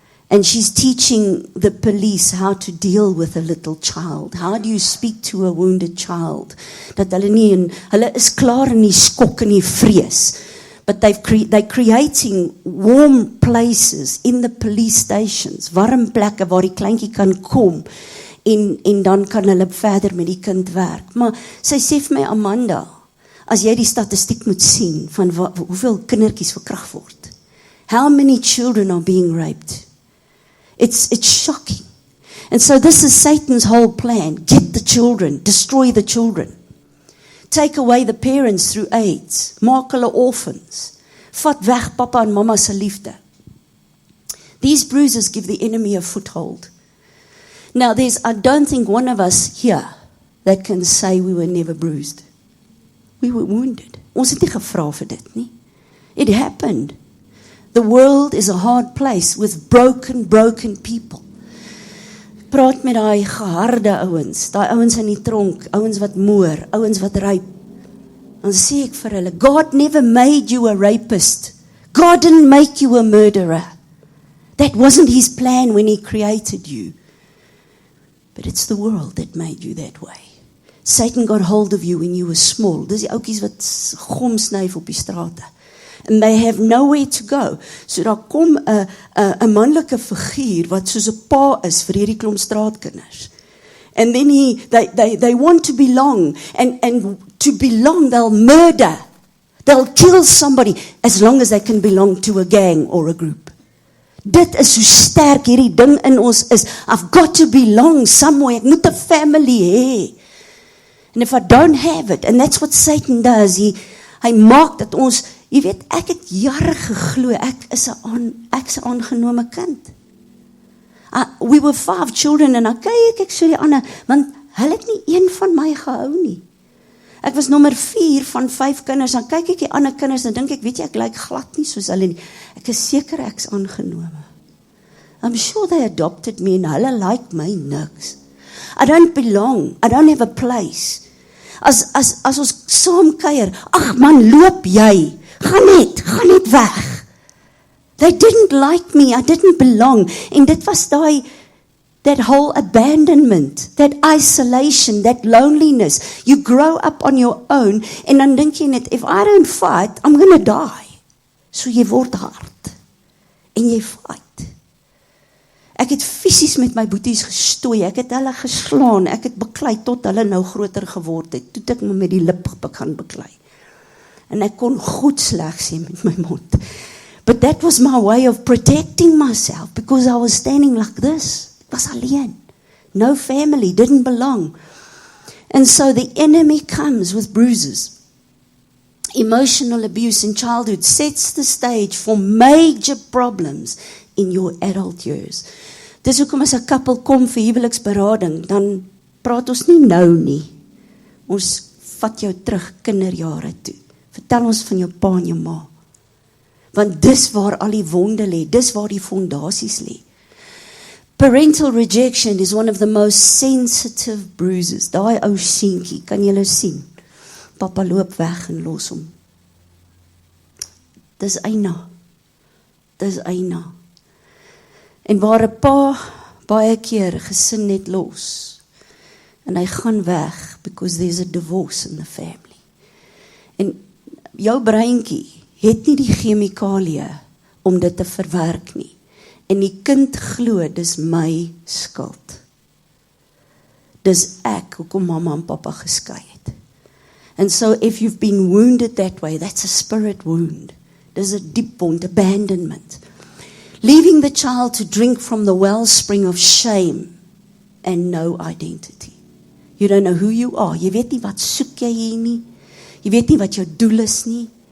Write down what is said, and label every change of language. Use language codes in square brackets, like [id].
[en] And she's teaching the police how to deal with a little child. How do you speak to a wounded child? [af] Dat hulle is klaar in die skok en die vrees. [en] But they're creating warm places in the police stations. [af] Warm plekke waar die kleintjie kan kom. En dan kan hulle verder met die kind werk. Maar sy sê vir my, Amanda, as jy die statistiek moet sien van hoeveel kindertjies verkragt word. [en] How many children are being raped? It's shocking. And so this is Satan's whole plan. Get the children, destroy the children. Take away the parents through AIDS. [af] Maak hulle [en] orphans. [af] Vat weg papa en mama se liefde. [en] These bruises give the enemy a foothold. Now I don't think one of us here that can say we were never bruised. We were wounded. [af] Ons het nie gevra vir dit nie. [en] It happened. The world is a hard place with broken people. [af] Praat met daai geharde ouens, daai ouens in die tronk, ouens wat moer, ouens wat rape. Dan sê ek vir hulle, [en] God never made you a rapist. God didn't make you a murderer. That wasn't his plan when he created you. But it's the world that made you that way. Satan got hold of you when you were small. [af] Dis die ouetjies wat gom snyf op die strate. [en] And they have nowhere to go. [af] So daar kom 'n manlike figuur wat soos 'n pa is vir hierdie klomp straatkinders. [en] And then they want to belong, and to belong they'll murder. They'll kill somebody as long as they can belong to a gang or a group. [af] Dit is hoe sterk hierdie ding in ons is. [en] I've got to belong somewhere. [af] Ek moet 'n family hê. [en] And if I don't have it, and that's what Satan does, [af] hy maak dat ons, jy weet, ek het jare geglo, ek's 'n aangenome kind. [en] We were 5 children, [af] en dan kyk ek so die ander, want hulle het nie een van my gehou nie. Ek was nommer 4 van 5 kinders, dan kyk ek die ander kinders, en dink ek, weet jy, ek lyk glad nie soos hulle nie. Ek is seker ek's aangenome. [en] I'm sure they adopted me, [af] en hulle like my niks. [en] I don't belong, I don't have a place. [af] As ons saam kuier, ag man, loop jy, gaan net weg. [en] They didn't like me, I didn't belong. [af] En dit was [en] that whole abandonment, that isolation, that loneliness. You grow up on your own, [af] en dan dink jy net, [en] if I don't fight, I'm going to die. [af] So jy word hard, en jy fight. Ek het fisies met my boeties gestooi, ek het hulle geslaan, ek het beklei tot hulle nou groter geword het, toe ek met die lip begin beklei. En ek kon goed sleg sê met my mond. [en] But that was my way of protecting myself, because I was standing like this. [af] Ek was alleen. [en] No family, didn't belong. And so the enemy comes with bruises. Emotional abuse in childhood sets the stage for major problems in your adult years. [af] Dis hoekom as 'n koppel kom vir huweliksberading, dan praat ons nie nou nie. Ons vat jou terug kinderjare toe. Vertel ons van jou pa en jou ma. Want dis waar al die wonde lê, dis waar die fondasies lê. [en] Parental rejection is one of the most sensitive bruises. [af] Daai ou seentjie, kan julle sien? Papa loop weg en los hom. Dis eina. Dis eina. En waar 'n pa baie keer 'n gesin net los. En hy gaan weg [en] because there's a divorce in the family. [af] En jou breintjie het nie die chemikalie om dit te verwerk nie. En die kind glo, dis my skuld. Dis ek, hoekom mamma en papa geskei het. [en] And so if you've been wounded that way, that's a spirit wound. There's a deep wound, abandonment. Leaving the child to drink from the wellspring of shame and no identity. You don't know who you are. [af] Jy weet nie wat soek jy hier nie. Jy weet nie wat jou doel is nie.